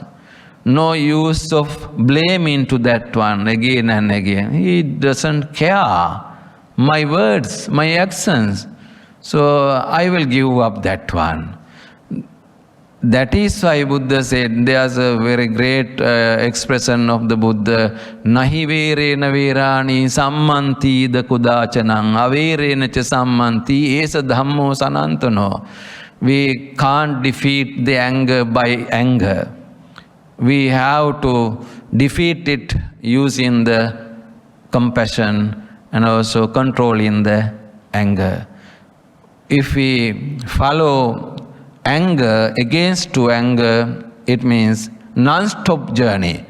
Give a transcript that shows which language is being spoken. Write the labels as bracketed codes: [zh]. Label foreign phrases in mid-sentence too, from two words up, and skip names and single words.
[en] No use of blaming to that one again and again. He doesn't care. My words, my actions. So I will give up that one. That is why Buddha said, there's a very great expression of the Buddha, [pi] Nahi verena verani sammanti da kudachanang averena cha sammanti esa dhammo sanantano. [en] We can't defeat the anger by anger. We have to defeat it using the compassion and also controlling the anger. If we follow anger against to anger, it means non-stop journey.